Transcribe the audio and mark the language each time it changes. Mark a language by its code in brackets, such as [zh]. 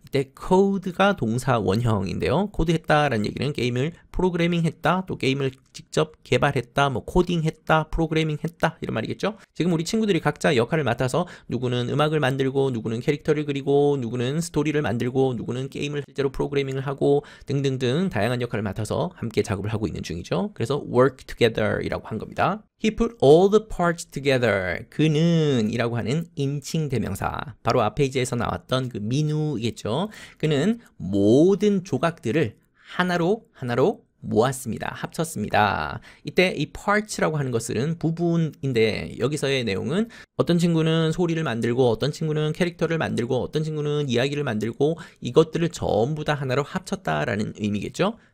[ko] 이때 code가 동사 원형인데요. 코드했다라는 얘기는 게임을 프로그래밍했다, 또 게임을 직접 개발했다, 뭐 코딩했다, 프로그래밍했다 이런 말이겠죠. 지금 우리 친구들이 각자 역할을 맡아서 누구는 음악을 만들고, 누구는 캐릭터를 그리고, 누구는 스토리를 만들고, 누구는 게임을 실제로 프로그래밍을 하고 등등등 다양한 역할을 맡아서 함께 작업을 하고 있는 중이죠. 그래서 [en] work together [ko] 이라고 한 겁니다. [en] He put all the parts together. [ko] 그는 이라고 하는 인칭 대명사. 바로 앞 페이지에서 나왔던 그 민우이겠죠. 그는 모든 조각들을 하나로 모았습니다. 합쳤습니다. 이때 이 parts라고 하는 것은 부분인데 여기서의 내용은 어떤 친구는 소리를 만들고 어떤 친구는 캐릭터를 만들고 어떤 친구는 이야기를 만들고 이것들을 전부 다 하나로 합쳤다라는 의미겠죠.